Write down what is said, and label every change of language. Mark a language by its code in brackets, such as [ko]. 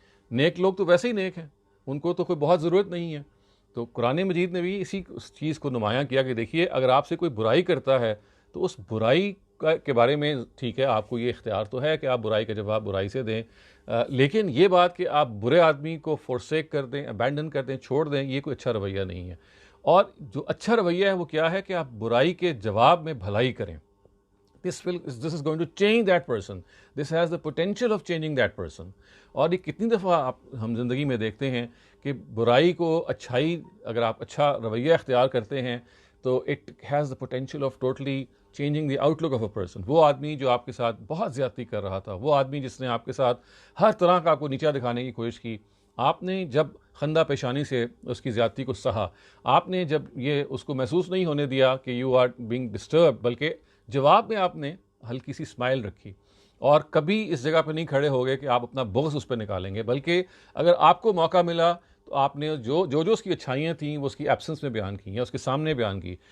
[ur] نیک لوگ تو ویسے ہی نیک ہیں، ان کو تو کوئی بہت ضرورت نہیں ہے. تو قرآن مجید نے بھی اس چیز کو نمایاں کیا کہ دیکھیے اگر آپ سے کوئی برائی کرتا ہے تو اس برائی کے بارے میں ٹھیک ہے آپ کو یہ اختیار تو ہے کہ آپ برائی کا جواب برائی سے دیں، لیکن یہ بات کہ آپ برے آدمی کو فورسیک کر دیں، ابینڈن کر دیں، چھوڑ دیں، یہ کوئی اچھا رویہ نہیں ہے. اور جو اچھا رویہ ہے وہ کیا ہے کہ آپ برائی کے جواب میں بھلائی کریں. [en] This is going to change that person. This has the potential of changing that person. [ur] اور یہ کتنی دفعہ ہم زندگی میں دیکھتے ہیں کہ برائی کو اچھائی، اگر آپ اچھا رویہ اختیار کرتے ہیں تو [en] it has the potential of totally changing the outlook of a person. [ur] وہ آدمی جو آپ کے ساتھ بہت زیادتی کر رہا تھا، وہ آدمی جس نے آپ کے ساتھ ہر طرح کا آپ کو نیچا دکھانے کی کوشش کی، آپ نے جب خندہ پیشانی سے اس کی زیادتی کو سہا، آپ نے جب یہ اس کو محسوس نہیں ہونے دیا کہ [en] you are being disturb, [ur] بلکہ جواب میں آپ نے ہلکی سی اسمائل رکھی، اور کبھی اس جگہ پہ نہیں کھڑے ہو گئے کہ آپ اپنا بغض اس پہ نکالیں گے، بلکہ اگر آپ کو موقع ملا تو آپ نے جو اس کی اچھائیاں تھیں وہ اس کی ایبسنس میں بیان کی یا اس کے سامنے بیان کی.